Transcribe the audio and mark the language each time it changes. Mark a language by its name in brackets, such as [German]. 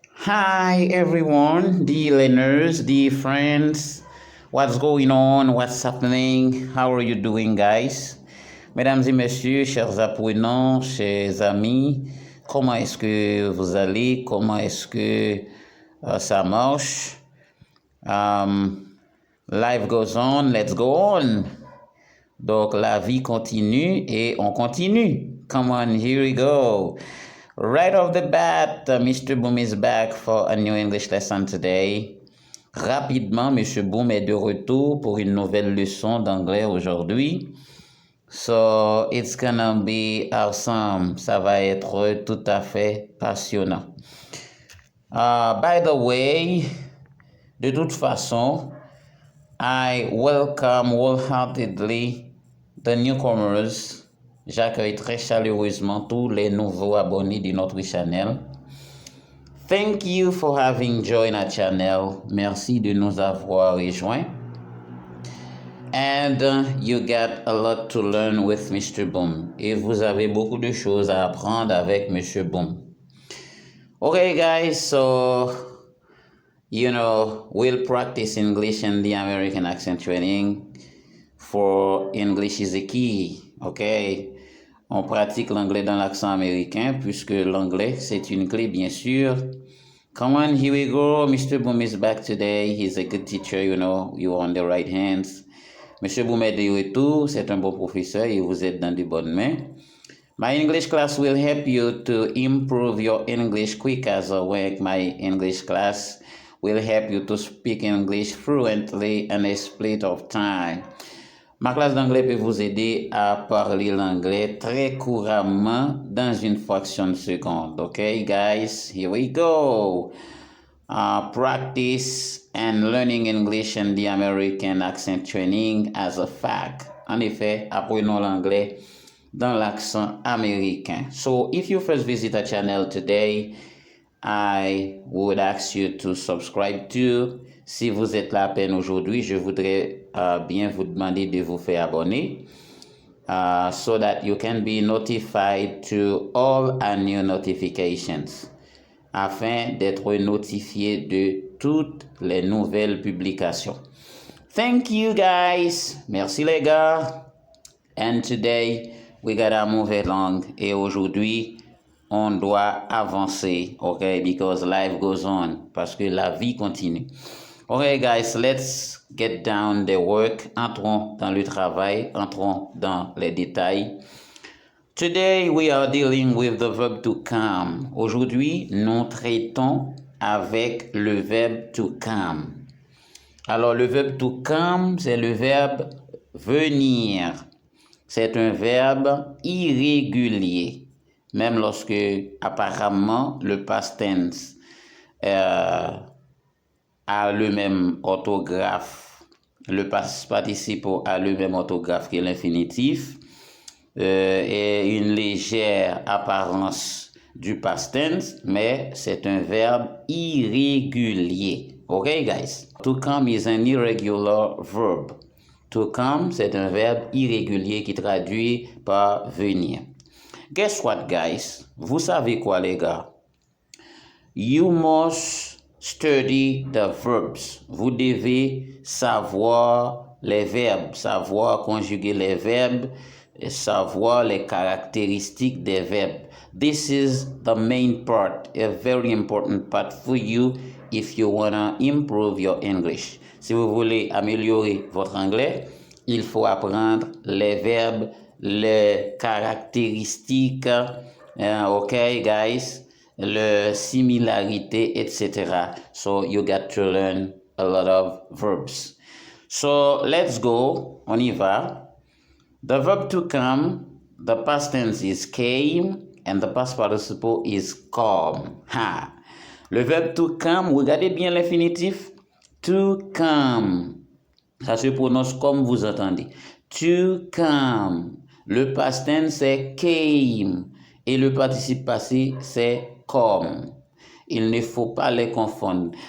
[English] Hi everyone, dear learners, dear friends. What's going on? What's happening? How are you doing, guys? [French] Mesdames et messieurs, chers apprenants, chers amis, comment est-ce que vous allez? Comment est-ce que ça marche? [English] Life goes on, let's go on. [French] Donc la vie continue et on continue. [English] Come on, here we go. Right off the bat, Mr. Boom is back for a new English lesson today. [French] Rapidement, Mr. Boom est de retour pour une nouvelle leçon d'anglais aujourd'hui. [English] So, it's gonna be awesome. [French] Ça va être tout à fait passionnant. [English] By the way, [French] de toute façon, [English] I welcome wholeheartedly the newcomers. [French] J'accueille très chaleureusement tous les nouveaux abonnés de notre channel. [English] Thank you for having joined our channel. [French] Merci de nous avoir rejoints. [English] And you got a lot to learn with Mr. Boom. [French] Et vous avez beaucoup de choses à apprendre avec Mr. Boom. [English] Okay, guys, so, we'll practice English and the American accent training for English is a key, okay? [French] On pratique l'anglais dans l'accent américain puisque l'anglais, c'est une clé, bien sûr. [English] Come on, here we go. Mr. Boom is back today. He's a good teacher, you're on the right hands. [French] Monsieur Boom est de retour. C'est un bon professeur et vous êtes dans de bonnes mains. [English] My English class will help you to improve your English quick as a work. My English class will help you to speak English fluently in a split of time. [French] Ma classe d'anglais peut vous aider à parler l'anglais très couramment dans une fraction de seconde. [English] Okay, guys, here we go. Practice and learning English and the American accent training as a fact. [French] En effet, apprenons l'anglais dans l'accent américain. [English] So, if you first visit our channel today, I would ask you to subscribe to. [French] Si vous êtes là à peine aujourd'hui, je voudrais bien vous demander de vous faire abonner [English] so that you can be notified to all our new notifications [French] afin d'être notifié de toutes les nouvelles publications. [English] Thank you guys. [French] Merci les gars. [English] And today we gotta move along. [French] Et aujourd'hui, on doit avancer, okay? [English] Because life goes on. [French] Parce que la vie continue. [English] Okay, guys, let's get down the work. [French] Entrons dans le travail, entrons dans les détails. [English] Today, we are dealing with the verb to come. [French] Aujourd'hui, nous traitons avec le verbe to come. Alors, le verbe to come, c'est le verbe venir. C'est un verbe irrégulier, même lorsque, apparemment, le past tense a le même orthographe, le past participe a le même orthographe que l'infinitif et une légère apparence du past tense, mais c'est un verbe irrégulier. [English] Okay, guys? To come is an irregular verb. [French] To come, c'est un verbe irrégulier qui traduit par venir. [English] Guess what, guys? [French] Vous savez quoi, les gars? [English] You must study the verbs. [French] Vous devez savoir les verbes, savoir conjuguer les verbes, et savoir les caractéristiques des verbes. [English] This is the main part, a very important part for you if you want to improve your English. [French] Si vous voulez améliorer votre anglais, il faut apprendre les verbes, les caractéristiques, okay, guys? Le similarité, etc. [English] So you got to learn a lot of verbs. So let's go. [French] On y va. [English] The verb to come, the past tense is came, and the past participle is come. Ha. [French] Le verbe to come, regardez bien l'infinitif. To come. Ça se prononce comme vous entendez. To come. Le past tense, c'est came. Et le participe passé, c'est come. Il ne faut pas les confondre.